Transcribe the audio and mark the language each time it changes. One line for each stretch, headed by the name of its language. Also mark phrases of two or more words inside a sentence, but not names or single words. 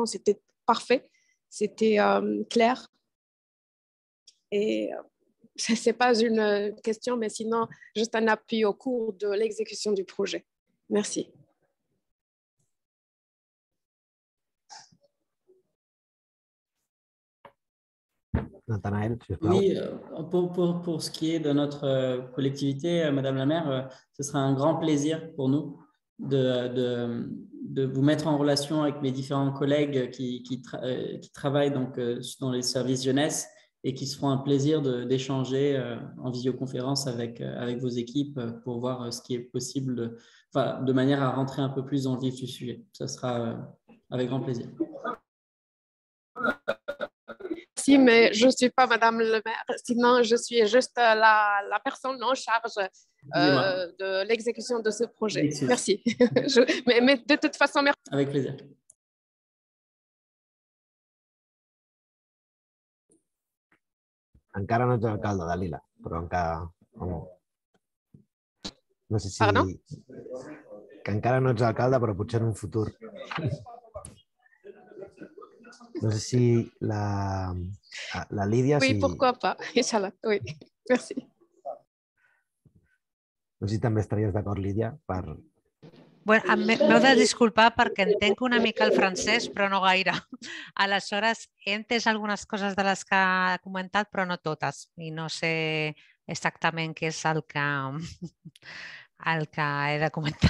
French: C'était parfait, c'était clair. Et ce n'est pas une question, mais sinon, juste un appui au cours de l'exécution du projet. Merci. Nathanaël,
Catalan: si us plau.
French: Oui, pour ce qui est de notre collectivité, Madame la maire, ce sera un grand plaisir pour nous de vous mettre en relation avec mes différents collègues qui travaillent donc, dans les services jeunesse et qui se feront un plaisir d'échanger en visioconférence avec vos équipes pour voir ce qui est possible, de manière à rentrer un peu plus dans le vif du sujet. Ça sera avec grand plaisir. Si, mais je ne suis pas Madame le maire, sinon je suis juste la personne en charge de l'exécution de ce projet. Merci. Mais de toute façon, merci. Avec plaisir.
Catalan: Encara no ets alcalde, Dalila, però encara... No sé si...
French: Pardon?
Catalan: Que encara no ets alcalde, però potser en un futur. No sé si la Lídia...
French: Oui, si... pourquoi pas,
Arabic: إن شاء الله,
French: oui. Merci.
Catalan: No sé si també estaries d'acord, Lídia, per... Bueno, m'heu de disculpar perquè entenc una mica el francès, però no gaire. Aleshores, he entès algunes coses de les que ha comentat, però no totes. I no sé exactament què és el que he de comentar.